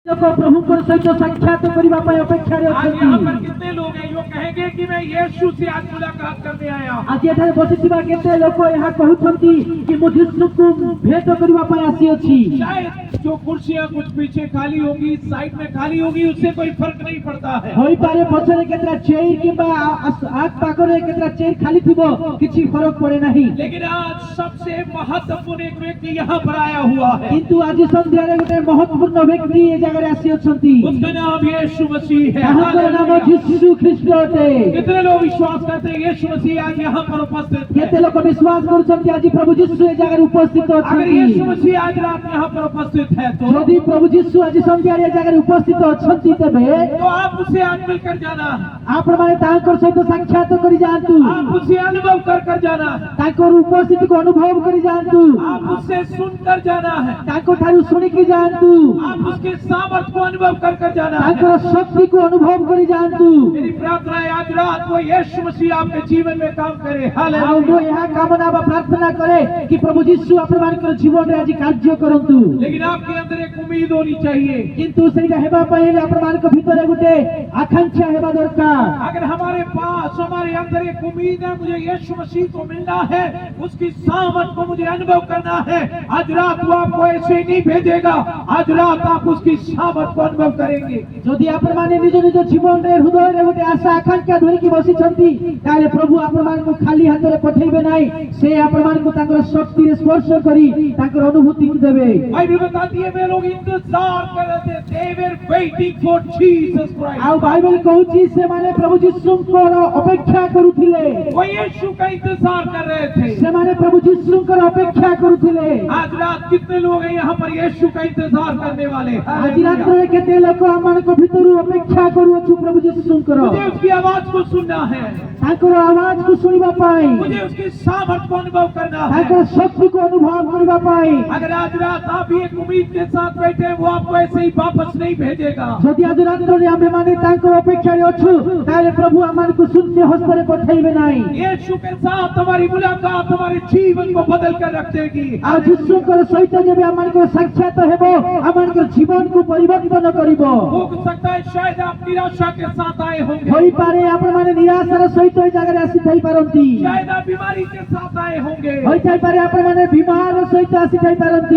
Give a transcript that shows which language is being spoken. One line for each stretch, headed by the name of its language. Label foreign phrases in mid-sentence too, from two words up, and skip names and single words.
Odia: प्रभुଙ୍କର ସହିତ ସାକ୍ଷାତ କରିବା ପାଇଁ ଅପେକ୍ଷାରେ
Hindi: आज यहाँ पर
Odia: ଅଛନ୍ତି।
Hindi: कितने लोग हैं जो कहेंगे कि मैं यीशु से आज मुलाकात करने आया हूँ।
Odia: ଆଜି ଏଠାରେ ବସିଥିବା କେତେ ଲୋକ ଏହା କହୁଛନ୍ତି କି ମୁଁ ଯୀଶୁଙ୍କୁ ଭେଟ କରିବା ପାଇଁ ଆସିଅଛି।
Hindi: शायद जो कुर्सियाँ कुछ पीछे खाली होगी, साइड में खाली होगी, उससे कोई फर्क नहीं पड़ता है।
Odia: ହୋଇପାରେ ପଛରେ କେତେଟା ଚେୟାର କିମ୍ବା ଆଗ ପାଖରେ କେତେଟା ଚେୟାର ଖାଲି ଥିବ, କିଛି ଫରକ ପଡେ ନାହିଁ।
Hindi: लेकिन आज सबसे महत्वपूर्ण एक व्यक्ति यहाँ पर आया हुआ है।
Odia: କିନ୍ତୁ ଆଜି ସନ୍ଧ୍ୟାରେ ଗୋଟେ ମହତ୍ୱପୂର୍ଣ୍ଣ ବ୍ୟକ୍ତି ଏ ଜାଗାରେ ଆସିଅଛନ୍ତି।
Hindi: उसका नाम यीशु मसीह है।
Odia: ତାହାଙ୍କର ନାମ ଯୀଶୁ ଖ୍ରୀଷ୍ଟ ଅଟେ।
Hindi: कितने लोग विश्वास करते हैं यीशु मसीह आज यहाँ पर उपस्थित है?
Odia: କେତେ ଲୋକ ବିଶ୍ୱାସ କରୁଛନ୍ତି ଆଜି ପ୍ରଭୁ ଯୀଶୁ ଏ ଜାଗାରେ ଉପସ୍ଥିତ
Hindi: अगर यीशु
Odia: ଅଛନ୍ତି।
Hindi: मसीह आज रात यहाँ पर उपस्थित है
Odia: ଯଦି ପ୍ରଭୁ ଯୀଶୁ ଆଜି ସନ୍ଧ୍ୟାରେ ଏ ଜାଗାରେ ଉପସ୍ଥିତ ଅଛନ୍ତି, ତେବେ
Hindi: तो आप उसे आज मिलकर जाना,
Odia: ଆପଣମାନେ ତାଙ୍କର ସହିତ ସାକ୍ଷାତ କରି ଯାଆନ୍ତୁ।
Hindi: आप उसे अनुभव कर जाना,
Odia: ତାଙ୍କର ଉପସ୍ଥିତିକୁ ଅନୁଭବ କରି ଯାଆନ୍ତୁ।
Hindi: आप उससे सुनकर जाना है,
Odia: ତାଙ୍କ ଠାରୁ ଶୁଣିକି ଯାଆନ୍ତୁ।
Hindi: आप उसके सामर्थ्य को अनुभव कर जाना है।
Odia: ତାଙ୍କର ଶକ୍ତିକୁ ଅନୁଭବ କରି ଯାଆନ୍ତୁ।
Hindi: मेरी प्रार्थना है आज रात वो यीशु मसीह आपके जीवन में काम करे।
Odia: ଆଉ
Hindi: हालेलुया।
Odia: ମୁଁ ଏହା କାମନା ବା ପ୍ରାର୍ଥନା କରେ କି ପ୍ରଭୁ ଯୀଶୁ ଆପଣମାନଙ୍କର ଜୀବନରେ ଆଜି କାର୍ଯ୍ୟ କରନ୍ତୁ।
Hindi: लेकिन आपके अंदर एक उम्मीद होनी चाहिए।
Odia: କିନ୍ତୁ ସେଇଟା ହେବା ପାଇଁ ହେଲେ ଆପଣମାନଙ୍କ ଭିତରେ ଗୋଟେ ଆକାଂକ୍ଷା ହେବା ଦରକାର।
Hindi: अगर हमारे पास हमारे अंदर एक उम्मीद है, मुझे यीशु मसीह को मिलना है, उसकी सामर्थ को मुझे अनुभव करना है, आज रात वो आपको ऐसे ही नहीं भेजेगा। आज रात आप उसकी सामर्थ को अनुभव करेंगे।
Odia: ଯଦି ଆପଣମାନେ ନିଜ ନିଜ ଜୀବନରେ ହୃଦୟରେ ଗୋଟେ ଆଶା ଆକାଂକ୍ଷା ଧରିକି ବସିଛନ୍ତି, ତାହେଲେ ପ୍ରଭୁ ଆପଣମାନଙ୍କୁ ଖାଲି ହାତରେ ପଠେଇବେ ନାହିଁ। ସେ ଆପଣମାନଙ୍କୁ ତାଙ୍କର ଶକ୍ତିରେ ସ୍ପର୍ଶ କରି ତାଙ୍କର ଅନୁଭୂତିକୁ ଦେବେ।
Hindi: बाइबल बताती है वे लोग इंतजार कर रहे थे।
English: They were waiting for Jesus Christ.
Odia: ଆଉ ବାଇବେଲ କହୁଛି ସେମାନେ ପ୍ରଭୁ ଯୀଶୁଙ୍କର ଅପେକ୍ଷା କରୁଥିଲେ।
Hindi: वो यीशु का इंतजार कर रहे थे।
Odia: ସେମାନେ ପ୍ରଭୁ ଯୀଶୁଙ୍କର ଅପେକ୍ଷା କରୁଥିଲେ।
Hindi: आज रात कितने लोग हैं यहाँ पर यीशु का इंतजार करने वाले?
Odia: ଆଜି ରାତ୍ରରେ କେତେ ଲୋକ ଆମମାନଙ୍କ ଭିତରୁ ଅପେକ୍ଷା କରୁଅଛୁ ପ୍ରଭୁ ଯୀଶୁଙ୍କର।
Hindi: मुझे उसकी आवाज को सुनना है,
Odia: ତାଙ୍କର ଆୱାଜକୁ ଶୁଣିବା ପାଇଁ,
Hindi: मुझे उसकी सामर्थ को अनुभव करना है।
Odia: ତାଙ୍କର ଶକ୍ତିକୁ ଅନୁଭବ କରିବା ପାଇଁ।
Hindi: अगर आज रात आप भी एक उम्मीद के साथ बैठे हैं, वो आपको ऐसे ही वापस नहीं भेजेगा।
Odia: ଯଦି ଆଜି ରାତ୍ରରେ ଆମେମାନେ ତାଙ୍କର ଅପେକ୍ଷାରେ ଅଛୁ, ତାହେଲେ ପ୍ରଭୁ ଆମମାନଙ୍କୁ ଶୂନ୍ୟ ହସ୍ତରେ ପଠେଇବେ ନାହିଁ।
Hindi: यीशु के साथ हमारी मुलाकात हमारे जीवन को बदल कर रख देगी।
Odia: ଆଉ ଯୀଶୁଙ୍କର ସହିତ ଯେବେ ଆମମାନଙ୍କର ସାକ୍ଷାତ ହେବ, ଆମମାନଙ୍କର ଜୀବନକୁ ପରିବର୍ତ୍ତନ କରିବ।
Hindi: हो सकता है शायद आप निराशा के साथ आए होंगे,
Odia: ହୋଇପାରେ ଆପଣମାନେ ନିରାଶାର ସହିତ ଏ ଜାଗାରେ ଆସିଥାଇପାରନ୍ତି।
Hindi: शायद आप बीमारी के साथ आए होंगे,
Odia: ହୋଇଥାଇପାରେ ଆପଣମାନେ ବିମାର ସହିତ ଆସିଥାଇପାରନ୍ତି।